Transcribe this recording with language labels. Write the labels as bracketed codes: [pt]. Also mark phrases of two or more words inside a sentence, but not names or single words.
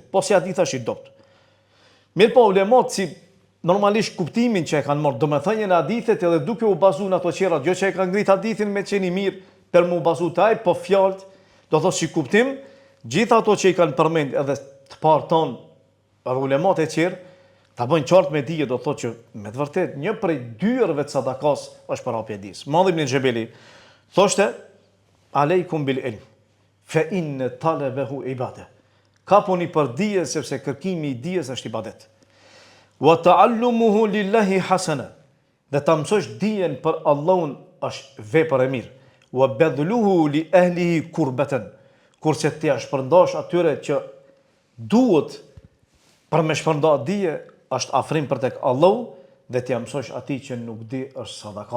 [sq] Po si hadith është i dobët. Mirë po ulemat si normalisht kuptimin që e kanë marrë, domethënien e hadithit edhe duke u bazuar në ato qera, jo që e kanë ngrit hadithin me qenë i mirë për mu bazuar taj, po fjalët, do thotë si kuptim, gjitha ato që i kanë përmend edhe të parton ulemat e tjerë, ta bëjnë qartë me dije, do thotë që me të vërtet një prej dyerve të sadakas është përhapja e dijes. [ar] Muadh ibn Xhebeli thoshte عليكم بالعلم فإن طلبه عبادة. [sq] Kapuni për dije sepse kërkimi i dijes është ibadet. [ar] وتعلمه لله حسنة. [sq] Dhe ta mësosh dijen për Allahun është vepër e mirë. [ar] وبذله لأهله قربة. [sq] Kurse ti shpërndash atyre që duhet për me shpërnda dije është afrim për tek Allahu dhe ti mësosh atij që nuk di është sadaka.